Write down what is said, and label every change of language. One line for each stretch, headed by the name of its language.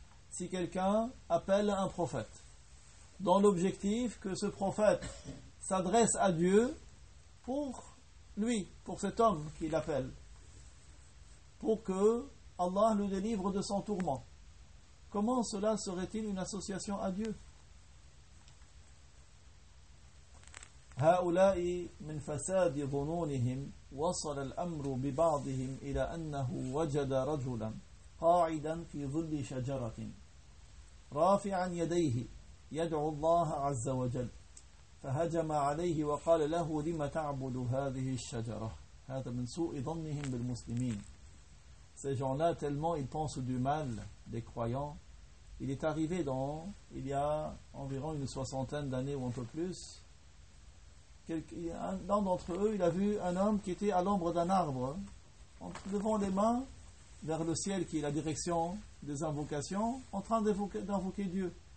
French: Si quelqu'un appelle un prophète dans l'objectif que ce prophète s'adresse à Dieu pour lui, pour cet homme qu'il appelle, pour que Allah le délivre de son tourment. Comment cela serait-il une association à Dieu?
Arabic: هؤلاء من فساد ظنونهم وصل الأمر ببعضهم إلى أنه وجد رجلا قاعدا في ظل شجرة رافعا يديه يدعو الله عز وجل فهجم عليه وقال له لما تعبد هذه الشجرة. هذا من سوء ظنهم بالمسلمين.
French: Ces gens-là, tellement ils pensent du mal des croyants, il est arrivé il y a environ une soixantaine d'années ou un peu plus, l'un d'entre eux, il a vu un homme qui était à l'ombre d'un arbre, en levant les mains vers le ciel qui est la direction des invocations, en train d'invoquer Dieu.